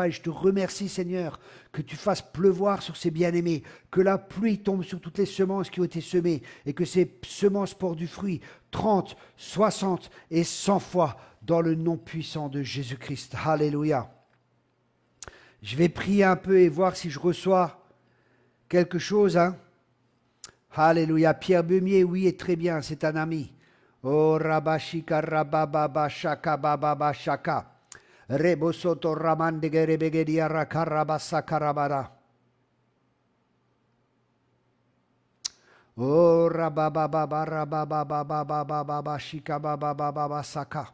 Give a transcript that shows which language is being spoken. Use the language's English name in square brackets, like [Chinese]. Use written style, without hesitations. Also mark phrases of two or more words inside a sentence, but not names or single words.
[French] Et je te remercie, Seigneur, que tu fasses pleuvoir sur ces bien-aimés, que la pluie tombe sur toutes les semences qui ont été semées et que ces semences portent du fruit 30, 60 et 100 fois dans le nom puissant de Jésus-Christ. Alléluia. Je vais prier un peu et voir si je reçois quelque chose. Alléluia. Pierre Beumier, oui, est très bien, c'est un ami. Oh, Rabashika Rabababa Shaka Bababa Shaka. Rebosoto Ramandegerebegedia Rakarabasa Karabara. Oh, Rabababa Rabababa Shika Bababa Saka.